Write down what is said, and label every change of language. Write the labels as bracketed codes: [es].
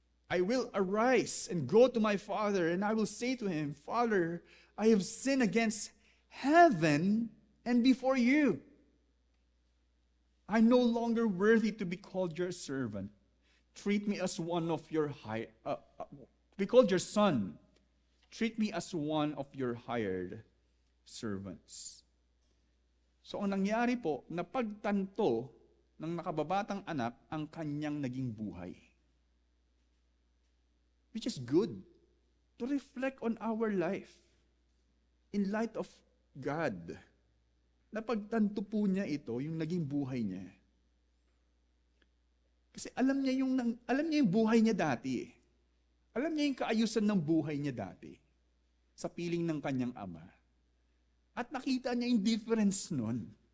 [en] I will arise and go to my father, and I will say to him, Father, I have sinned against heaven and before you. I'm no longer worthy to be called your servant. Treat me as one of your be called your son. treat me as one of your hired servants. [tl] So ang nangyari po, napagtanto ng nakababatang anak ang kanyang naging buhay. [en] Which is good to reflect on our life in light of God. [tl] Napagtanto po niya ito, yung naging buhay niya. Kasi alam niya yung buhay niya dati. Alam niya yung kaayusan ng buhay niya dati sa piling ng kanyang ama. At nakita niya yung difference nun.